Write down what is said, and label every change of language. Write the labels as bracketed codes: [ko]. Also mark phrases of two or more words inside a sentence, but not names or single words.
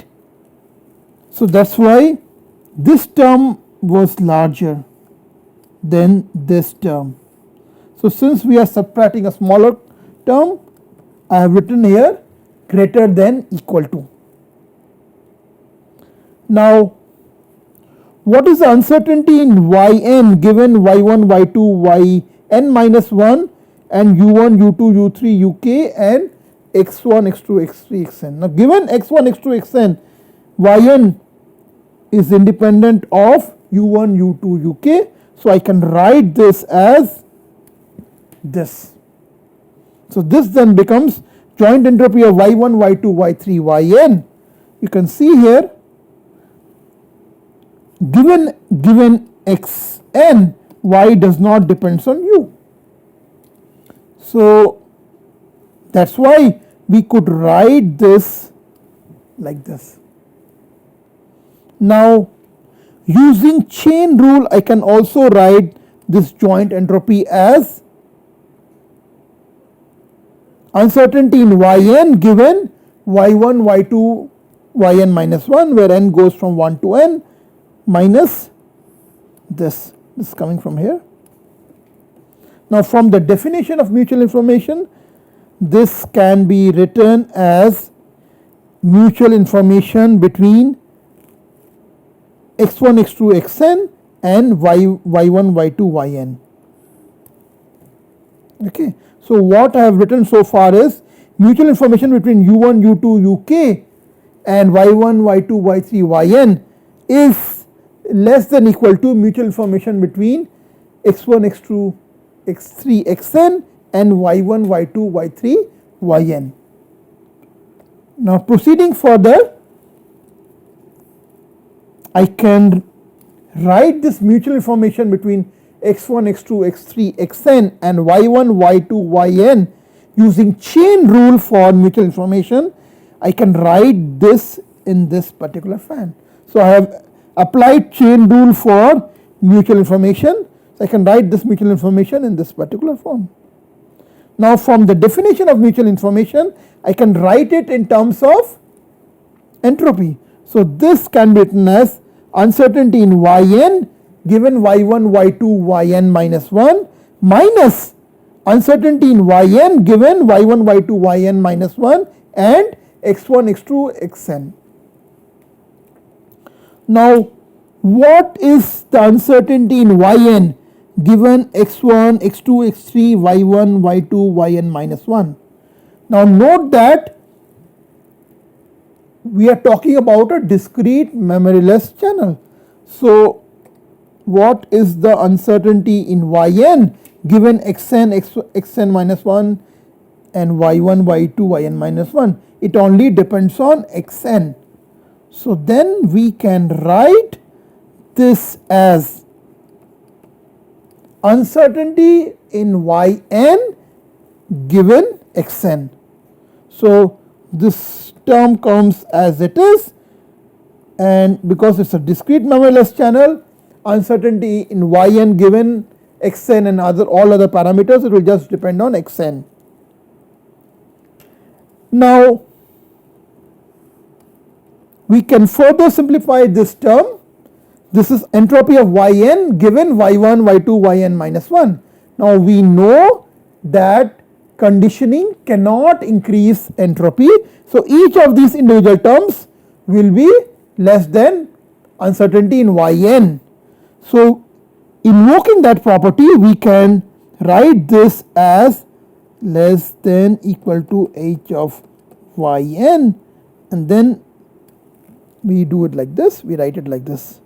[en] So that's why this term was larger than this term. So since we are subtracting a smaller term, I have written here greater than equal to. Now, what is the uncertainty in yn given y1, y2, yn minus 1 and u1, u2, u3, uk and x1, x2, x3, xn. Now, given x1, x2, xn, yn is independent of u1, u2, uk. So, I can write this as this. So, this then becomes joint entropy of y1, y2, y3, yn. You can see here, given xn, y does not depends on u. So, that is why we could write this like this. Now, using chain rule, I can also write this joint entropy as uncertainty in yn given y1, y2, yn minus 1, where n goes from 1 to n, minus this is coming from here. Now, from the definition of mutual information, this can be written as mutual information between x1, x2, xn and y1, y2, yn. Okay. So, what I have written so far is mutual information between u1, u2, uk and y1, y2, y3, yn is less than equal to mutual information between x1, x2, x3, xn and y1, y2, y3, yn. Now, proceeding further, I can write this mutual information between x1, x2, x3, xn and y1, y2, yn using chain rule for mutual information. I can write this in this particular fashion. So, I have applied chain rule for mutual information. So, I can write this mutual information in this particular form. Now, from the definition of mutual information, I can write it in terms of entropy. So, this can be written as uncertainty in yn given y1, y2, yn minus 1 minus uncertainty in yn given y1, y2, yn minus 1 and x1, x2, xn. Now, what is the uncertainty in yn given x1, x2, x3, y1, y2, yn minus 1? Now, note that we are talking about a discrete memoryless channel. So, what is the uncertainty in yn given xn, xn minus 1 and y1, y2, yn minus 1? It only depends on xn. So, then we can write this as uncertainty in yn given xn. So, this term comes as it is, and because it is a discrete memoryless channel, uncertainty in yn given xn and all other parameters, it will just depend on xn. Now, we can further simplify this term. This is entropy of yn given y1, y2, yn minus 1. Now, we know that conditioning cannot increase entropy. So, each of these individual terms will be less than uncertainty in yn. So, invoking that property, we can write this as less than equal to h of yn, and then we do it like this, we write it like this.